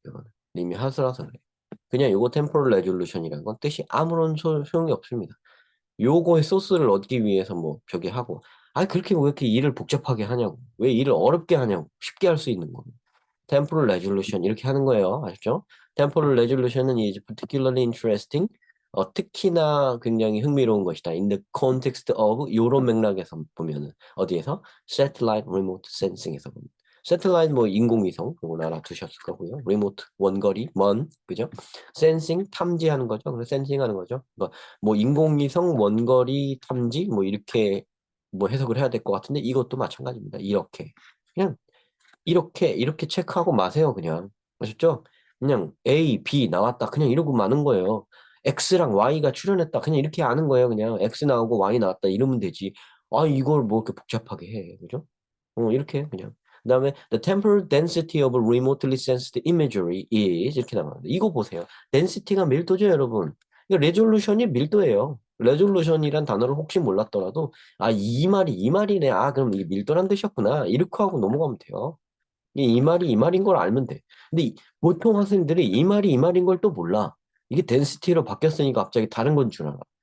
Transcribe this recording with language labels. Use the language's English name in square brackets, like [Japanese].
[Korean] 이거는 님이 하수라서 그래. 그냥 요거 템포럴 레졸루션이라는 건 뜻이 아무런 소용이 없습니다. 요거의 소스를 얻기 위해서 뭐 저기 하고, 그렇게 왜 이렇게 일을 복잡하게 하냐고, 왜 일을 어렵게 하냐고, 쉽게 할 수 있는 거. temporal resolution 이렇게 하는 거예요. 아시죠? [English] temporal resolution은 is particularly interesting. [Korean] 특히나 굉장히 흥미로운 것이다. [English] In the context of [Korean] 요런 맥락에서 보면은 어디에서? [English] satellite remote sensing에서 [Korean] 보면. satellite 뭐 인공위성 요거 알아두셨을 거고요. remote 원거리 먼 그죠? sensing 탐지하는 거죠. 그래서 sensing하는 거죠. 뭐 인공위성 원거리 탐지 뭐 이렇게 뭐 해석을 해야 될 것 같은데 이것도 마찬가지입니다. 이렇게 그냥 이렇게 체크하고 마세요, 그냥. 아셨죠? 그냥 A, B 나왔다. 그냥 이러고 마는 거예요. X랑 Y가 출현했다. 그냥 이렇게 아는 거예요, 그냥. X 나오고 Y 나왔다. 이러면 되지. 이걸 뭐 이렇게 복잡하게 해. 그죠? 이렇게 그냥. [English] 그다음에 the temporal density of remotely sensed imagery is [Korean] 이렇게 나와요. 이거 보세요. density가 밀도죠, 여러분. 이거 레졸루션이 밀도예요. 레졸루션이란 단어를 혹시 몰랐더라도 이 말이네. 그럼 이게 밀도란 뜻이었구나. 이렇게 하고 넘어가면 돼요. 이 말이 이 말인 걸 알면 돼. 근데 보통 학생들이 이 말이 이 말인 걸 또 몰라. 이게 density로 바뀌었으니까 갑자기 다른 건 줄 알아.